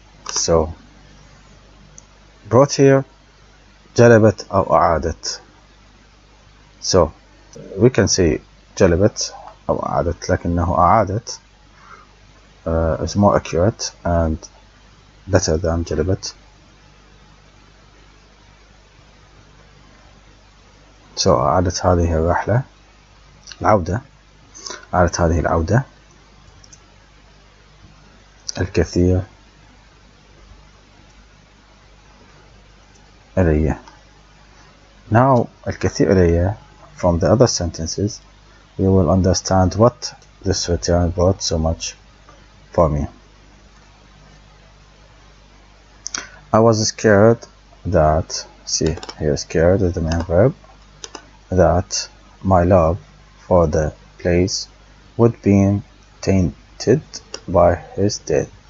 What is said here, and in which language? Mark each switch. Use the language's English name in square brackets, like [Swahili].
[English] So brought here [Arabic] جلبت أو أعادت. [English] So we can say [Arabic] جلبت أو أعادت, لكنه أعادت [English] is more accurate and better than جلبت. [Arabic] So أعادت هذه الرحلة العودة، أعادت هذه العودة الكثير إلي. [English] Now [Arabic] الكثير إلي, [English] from the other sentences we will understand what this return brought so much for me. I was scared that, see here, scared is the main verb, that my love for the place would be tainted by his death.